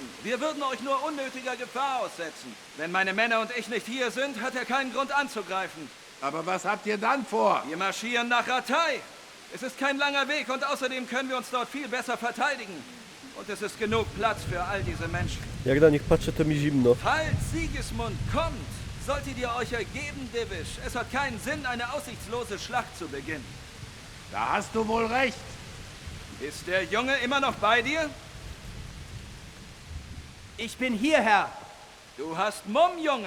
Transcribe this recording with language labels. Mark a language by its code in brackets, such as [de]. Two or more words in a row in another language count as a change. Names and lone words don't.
[de] Wir würden euch nur unnötiger Gefahr aussetzen. Wenn meine Männer und ich nicht hier sind, hat er keinen Grund anzugreifen. Aber was habt ihr dann vor? Wir marschieren nach Ratay. Es ist kein langer Weg und außerdem können wir uns dort viel besser verteidigen. Und es ist genug Platz für all diese Menschen. [pl] Jak na nich patrzę, to mi zimno. [de] Falls Sigismund kommt, solltet ihr euch ergeben, Divish. Es hat keinen Sinn, eine aussichtslose Schlacht zu beginnen. Da hast du wohl recht. Ist der Junge immer noch bei dir? Ich bin hier, Herr. Du hast Mumm, Junge.